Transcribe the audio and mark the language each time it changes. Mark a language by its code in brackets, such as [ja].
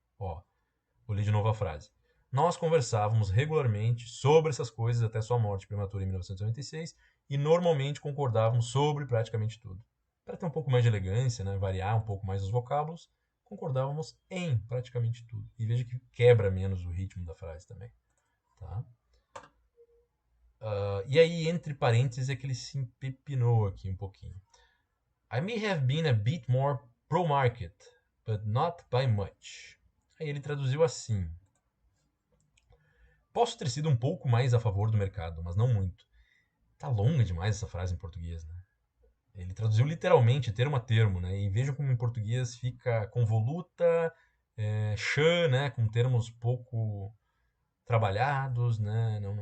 [pt] Ó, vou ler de novo a frase. Nós conversávamos regularmente sobre essas coisas até sua morte prematura em 1996 e normalmente concordávamos sobre praticamente tudo. Para ter um pouco mais de elegância, né, variar um pouco mais os vocábulos, concordávamos em praticamente tudo. E veja que quebra menos o ritmo da frase também. Tá? E aí, entre parênteses, é que ele se empepinou aqui um pouquinho. [en] I may have been a bit more pro-market, but not by much. [pt] Aí ele traduziu assim. Posso ter sido um pouco mais a favor do mercado, mas não muito. Tá longa demais essa frase em português, né? Ele traduziu literalmente, termo a termo, né? E veja como em português fica convoluta, chã, né? Com termos pouco trabalhados, né?